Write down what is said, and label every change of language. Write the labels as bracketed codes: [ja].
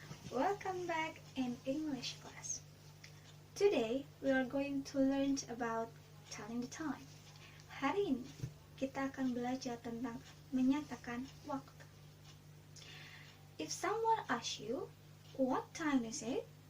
[en] Welcome back in English class. Today we are going to learn about telling the time. [id] Hari ini kita akan belajar tentang menyatakan waktu. [en] If someone asks you, what time is it?